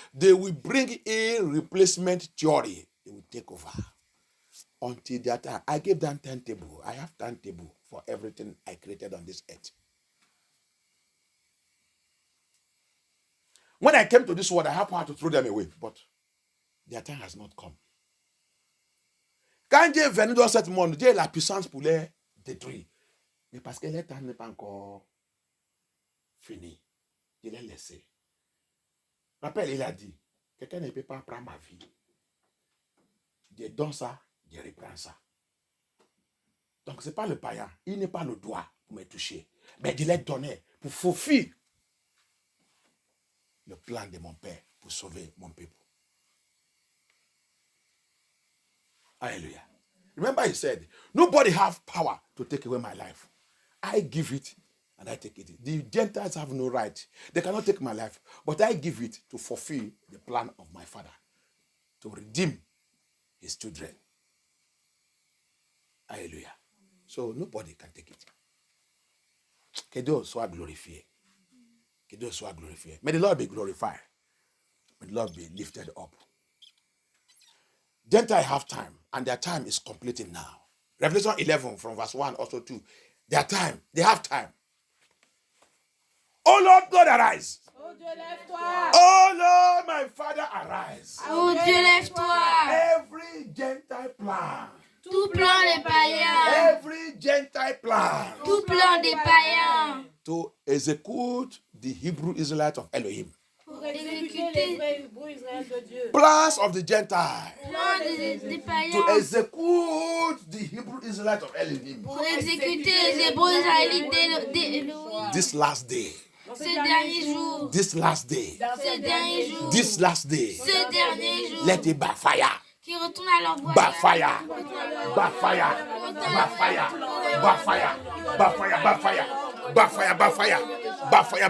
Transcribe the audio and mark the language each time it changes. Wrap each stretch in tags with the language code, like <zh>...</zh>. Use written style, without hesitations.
<en>They will bring a replacement theory. They will take over. Until that time, I gave them timetable. I have timetable for everything I created on this earth. When I came to this world, I have power to throw them away, but their time has not come.</en> <fr>Quand Dieu est venu dans ce monde, Dieu a la puissance pour les détruire. Mais parce que le temps n'est pas encore fini, Dieu l'a laissé. Rappelle, il a dit, quelqu'un ne peut pas prendre ma vie. Dieu donne ça, Dieu reprend ça. Donc ce n'est pas le païen, il n'est pas le droit pour me toucher. Mais Dieu l'a donné pour fulfill le plan de mon Père pour sauver mon peuple.</fr> <en>Hallelujah. Remember he said, nobody have power to take away my life. I give it and I take it. The Gentiles have no right. They cannot take my life, but I give it to fulfill the plan of my Father, to redeem his children.</en> <fr>Hallelujah.</fr> <en>So nobody can take it.</en> <fr>Que Dieu soit glorifié. Que Dieu soit glorifié.</fr> <en>May the Lord be glorified. May the Lord be lifted up. Gentiles have time, and their time is completing now. Revelation 11 from verse 1 also 2. Their time, they have time. Oh Lord God, arise.</en> <fr>Oh Dieu, lève-toi.</fr> <en>Oh Lord, my Father, arise.</en> <fr>Oh Dieu, lève-toi.</fr> <en>Every Gentile plan.</en> <fr>Tout plan des païens.</fr> <en>Every Gentile plan.</en> <fr>Tout plan des païens.</fr> <en>To execute the Hebrew Israelites of Elohim.</en> <fr>Pour exécuter les vrais Hébreux Israël de Dieu.</fr> <en>Plans of the Gentiles.</en> <fr>Plan des</fr> <en>To</en> <fr>païens.</fr> <en>execute the Hebrew Israelites of Elohim.</en> <fr>Pour exécuter les Hébreux israélites d'Élohim.</fr> <en>This last day.</en> <fr>Ce dernier jour.</fr> <en>This last day.</en> <fr>Ce dernier jour.</fr> <en>This last day.</en> <fr>Ce dernier jour.</fr> <en>Let it backfire.</en> <fr>Qui retourne à leur voie.</fr> <en>Backfire. Backfire. Backfire. Backfire. Backfire. Backfire. Backfire. Backfire. Backfire. Backfire.</en>